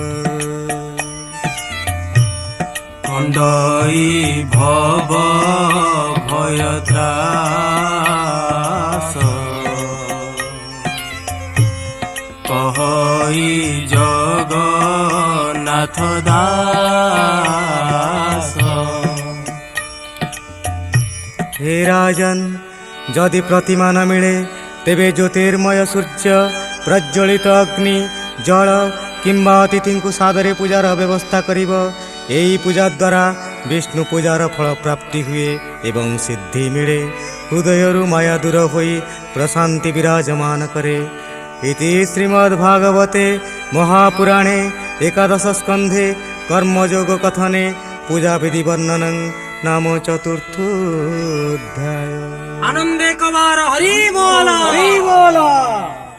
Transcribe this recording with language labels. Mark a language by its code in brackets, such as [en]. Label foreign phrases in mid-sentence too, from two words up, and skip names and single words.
[or] ଖଣ୍ଡଇ ଭବ ଭୟତ୍ରାସ କହଇ ଜଗନ୍ନାଥ ଦାସ। ହେ ରାଜନ ଯଦି ପ୍ରତିମା ନ ମିଳେ ତେବେ ଜ୍ୟୋତିର୍ମୟ ସୂର୍ଯ୍ୟ ପ୍ରଜ୍ୱଳିତ ଅଗ୍ନି ଜଳ କିମ୍ବା ଅତିଥି କୁ ସାଦରେ ପୂଜାର ବ୍ୟବସ୍ଥା କରିବ। ଏହି ପୂଜା ଦ୍ୱାରା ବିଷ୍ଣୁ ପୂଜାର ଫଳ ପ୍ରାପ୍ତି ହୁଏ ଏବଂ ସିଦ୍ଧି ମିଳେ। ହୃଦୟରୁ ମାୟା ଦୂର ହୋଇ ପ୍ରଶାନ୍ତି ବିରାଜମାନ କରେ। [sa] इति श्रीमद्भागवते महापुराणे एकादश स्कंधे कर्मयोग कथने पूजा विधि वर्णनं नाम चतुर्थोऽध्याय। [or] ଆନନ୍ଦେ କବାର ହରି ବୋଲା।